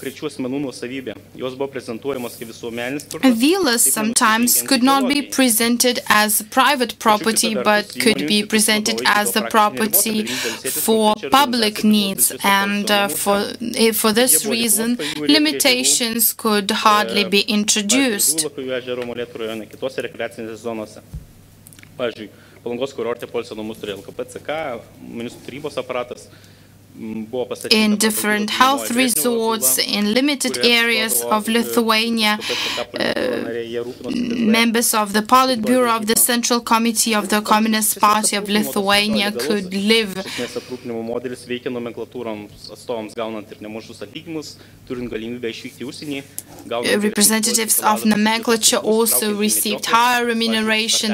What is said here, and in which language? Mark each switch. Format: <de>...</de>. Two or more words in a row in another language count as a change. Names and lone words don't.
<en>Villas sometimes could not be presented as private property, but could be presented as the property for public needs. And for this reason, limitations could hardly be introduced.</en> <lt>Pavyzdžiui, Palangos kurorte poilsio namus turėjo LKP-CK, ministrų tarybos aparatas.</lt> <en>In different health resorts in limited areas of Lithuania, members of the Politburo of the Central Committee of the Communist Party of Lithuania could live. Representatives of nomenclature also received higher remuneration.</en>